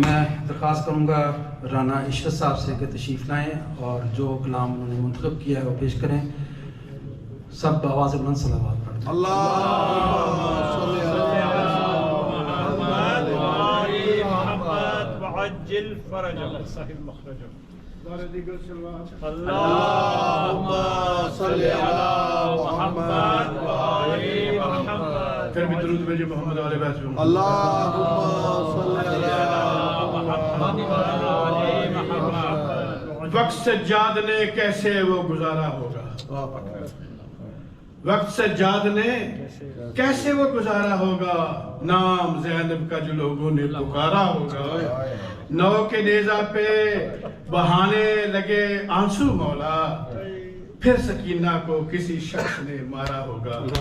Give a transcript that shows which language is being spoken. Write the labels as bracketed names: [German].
[Urdu] میں درخواست کروں گا رانا عشرت صاحب سے کہ تشریف لائیں اور جو کلام انہوں نے منتخب کیا ہے وہ پیش کریں۔ سب آواز بلند صلوات پڑھیں۔ [Arabic] اللہم صلی علی محمد وآل محمد وعجل فرجهم سهل مخرجهم۔ اللہم صلی علی محمد وآل محمد۔ [Urdu] پھر بھی درود بھیجے محمد علیہ وسلم۔ [Arabic] اللہم صلی علی محمد وآل محمد۔ [Urdu] وقت سجاد نے کیسے وہ گزارا ہوگا، وقت سجاد نے کیسے وہ گزارا ہوگا، نام زینب کا جو لوگوں نے پکارا ہوگا، نو کے نیزہ پہ بہانے لگے آنسو مولا، پھر سکینہ کو کسی شخص نے مارا ہوگا۔